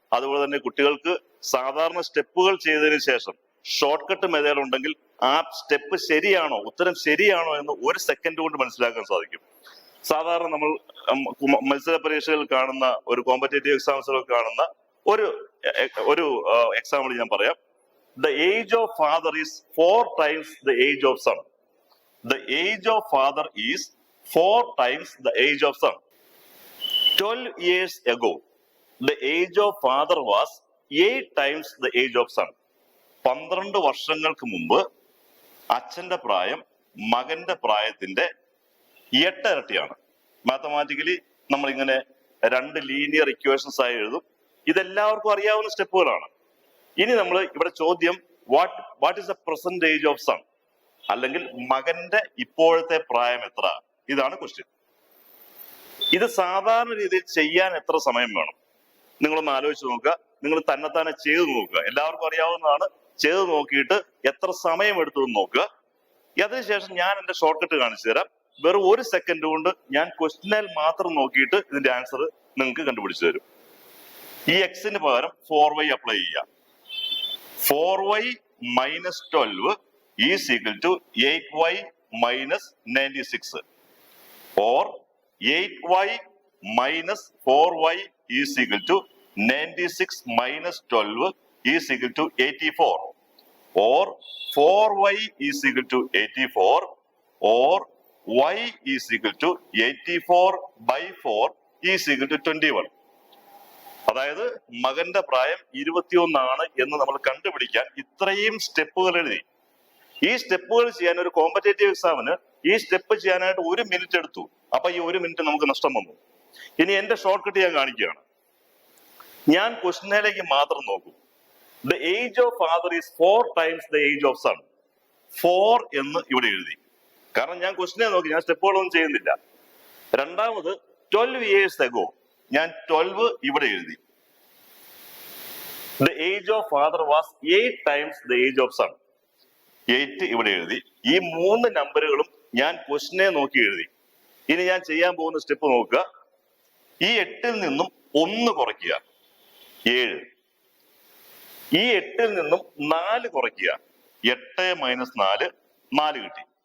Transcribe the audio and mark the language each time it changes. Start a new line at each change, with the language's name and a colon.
Malayalam: അതുപോലെ തന്നെ കുട്ടികൾക്ക് സാധാരണ സ്റ്റെപ്പുകൾ ചെയ്തതിനു ശേഷം ഷോർട്ട് കട്ട് മെത്തേഡ് ഉണ്ടെങ്കിൽ ആ സ്റ്റെപ്പ് ശരിയാണോ, ഉത്തരം ശരിയാണോ എന്ന് 1 സെക്കൻഡ് കൊണ്ട് മനസ്സിലാക്കാൻ സാധിക്കും. സാധാരണ നമ്മൾ മത്സര പരീക്ഷകൾ കാണുന്ന, ഒരു കോമ്പറ്റേറ്റീവ് എക്സാംസുകൾ കാണുന്ന ഒരു എക്സാമ്പിൾ ഞാൻ പറയാം.
English: The age of father is 4 times the age of son. The age of father is 4 times the age of son. 12 years ago, the age of father was 8 times the age of son.
Malayalam: 12 വർഷങ്ങൾക്ക് മുമ്പ് അച്ഛന്റെ പ്രായം മകന്റെ പ്രായത്തിന്റെ 8 ഇരട്ടിയാണ്. Mathematically നമ്മൾ ഇങ്ങനെ 2 linear equations ആയി എഴുതും. ഇതെല്ലാവർക്കും അറിയാവുന്ന സ്റ്റെപ്പുകളാണ്. ഇനി നമ്മൾ ഇവിടെ ചോദ്യം
English: what is the present age of son,
Malayalam: അല്ലെങ്കിൽ മകന്റെ ഇപ്പോഴത്തെ പ്രായം എത്ര, ഇതാണ് ക്വസ്റ്റ്യൻ. ഇത് സാധാരണ രീതിയിൽ ചെയ്യാൻ എത്ര സമയം വേണം? നിങ്ങളൊന്ന് ആലോചിച്ച് നോക്കുക. നിങ്ങൾ തന്നെത്താനെ ചെയ്തു നോക്കുക. എല്ലാവർക്കും അറിയാവുന്നതാണ്. ചെയ്തു നോക്കിയിട്ട് എത്ര സമയം എടുത്തു എന്ന് നോക്കുക. അതിനുശേഷം ഞാൻ എന്റെ ഷോർട്ട് കട്ട് കാണിച്ചു തരാം. വെറും 1 സെക്കൻഡ് കൊണ്ട് ഞാൻ ക്വസ്റ്റ്യനിൽ മാത്രം നോക്കിയിട്ട് ഇതിന്റെ ആൻസർ നിങ്ങൾക്ക് കണ്ടുപിടിച്ചു തരും. ഈ എക്സിന് പകരം 4y അപ്ലൈ ചെയ്യാം.
English: 4y minus 12 is equal to 8y minus 96, or 8y minus 4y is equal to 96 minus 12 is equal to 84, or 4y is equal to 84, or y is equal to 84 by 4 is equal to 21.
Malayalam: അതായത് മകന്റെ പ്രായം 21 ആണ് എന്ന് നമ്മൾ കണ്ടുപിടിക്കാൻ ഇത്രയും സ്റ്റെപ്പുകൾ എഴുതി. ഈ സ്റ്റെപ്പുകൾ ചെയ്യാൻ ഒരു കോമ്പറ്റേറ്റീവ് എക്സാമിന് ഈ സ്റ്റെപ്പ് ചെയ്യാനായിട്ട് 1 മിനിറ്റ് എടുത്തു. അപ്പൊ ഈ 1 മിനിറ്റ് നമുക്ക് നഷ്ടം വന്നു. ഇനി എന്റെ ഷോർട്ട് കട്ട് ഞാൻ കാണിക്കുകയാണ്. ഞാൻ ക്വസ്റ്റ്യനിലേക്ക് മാത്രം നോക്കൂ.
English: The age of father is 4 times the age of son.
Malayalam: 4 എന്ന് ഇവിടെ എഴുതി. കാരണം ഞാൻ ക്വസ്റ്റ്യനെ നോക്കി, ഞാൻ സ്റ്റെപ്പുകളൊന്നും ചെയ്യുന്നില്ല. രണ്ടാമത്
English: 12 years ago,
Malayalam: ഞാൻ 12 ഇവിടെ എഴുതി.
English: The age of father was 8 times the age of son.
Malayalam: 8 ഇവിടെ എഴുതി. ഈ 3 നമ്പറുകളും ഞാൻ ക്വസ്റ്റ്യനെ നോക്കി എഴുതി. ഇനി ഞാൻ ചെയ്യാൻ പോകുന്ന സ്റ്റെപ്പ് നോക്കുക. ഈ 8ൽ നിന്നും 1 കുറയ്ക്കുക, 7. ഈ 8ൽ നിന്നും 4 കുറയ്ക്കുക, 8 മൈനസ് 4, 4 കിട്ടി.